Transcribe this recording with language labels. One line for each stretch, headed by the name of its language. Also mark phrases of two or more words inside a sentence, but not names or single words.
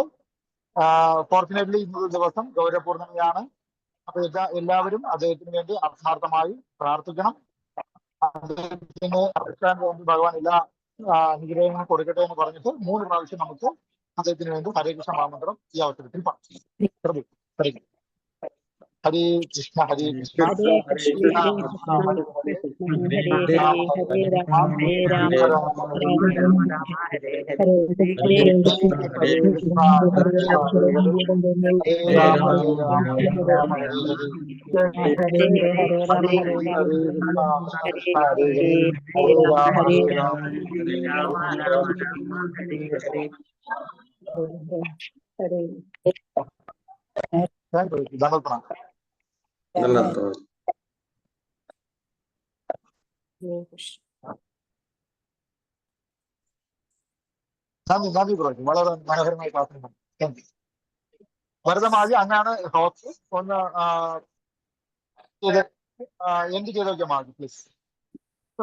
Malayalam: ഫോർച്ചുനേറ്റ്ലി ഇന്നൊരു ദിവസം ഗൗരവപൂർണ്ണതയാണ്. അപ്പൊ എല്ലാവരും അദ്ദേഹത്തിന് വേണ്ടി ആത്മാർത്ഥമായി പ്രാർത്ഥിക്കണം. അദ്ദേഹത്തിന് ഭഗവാൻ എല്ലാ അനുഗ്രഹങ്ങളും കൊടുക്കട്ടെ എന്ന് പറഞ്ഞിട്ട് 3 പ്രാവശ്യം നമുക്ക് അദ്ദേഹത്തിന് വേണ്ടി
Sanskrit: ഹരേ കൃഷ്ണ
Malayalam: മഹാമന്ത്രം ഈ അവസരത്തിൽ പറഞ്ഞു.
Sanskrit: ഹരേ കൃഷ്ണ ഹരേ കൃഷ്ണ ഹരേ കൃഷ്ണ ഹരേ കൃഷ്ണ കൃഷ്ണ ഹരേ ഹരേ ഹരേ രാമ ഹരേ രാമ രാമ രാമ രാമ ഹരേ ഹരേ ഹരേ കൃഷ്ണ ഹരേ കൃഷ്ണ ഹരേ രാമ രാമ ഹരേ ഹരേ ഹരേ രാമ ഹരേ രാമ ഹരേ കൃഷ്ണ ഹരേ ഹരേ ഹരേ രാമ ഹരേ ഹരേ രാമ രാമ രാമ രാമ രാമ ഹരേ ഹരേ ഹരേ.
Malayalam: ധനപ്രണാം. നന്ദി ബ്രോ, വളരെ മനോഹരമായ ക്ലാസ്.
English: thank you.
Malayalam: ഭരതമാജി അങ്ങാണ് ഹോസ്റ്റ്. ഒന്ന് എന്ത് ചെയ്തോക്കെ മാജി പ്ലീസ്.